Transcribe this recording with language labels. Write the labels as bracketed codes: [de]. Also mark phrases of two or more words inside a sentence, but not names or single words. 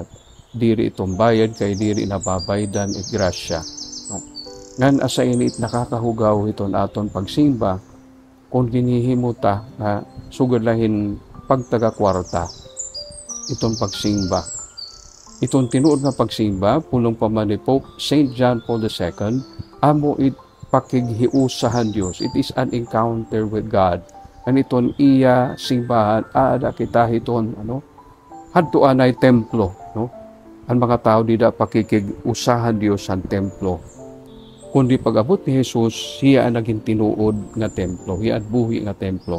[war] Diri itong bayad kay diri nababaydan it grasya. No? Ngan asa ini it nakakahugaw iton aton pagsimba kung ginihimuta nga sugod lahin pagtaga kwarta itong pagsimba. Itong tinuod na pagsimba, pulong pa man ni Pope St. John Paul II, amo it pakighiusahan Diyos. [en] It is an encounter with God. [war] Aniton iya simbahan, aada kita hiton, hadtuan ay templo, no? Ang mga tao dida pakikigusahan Diyos ang templo. Kundi pag-abot ni Jesus, hiya ang naging tinuod nga templo, hiya at buhi nga templo.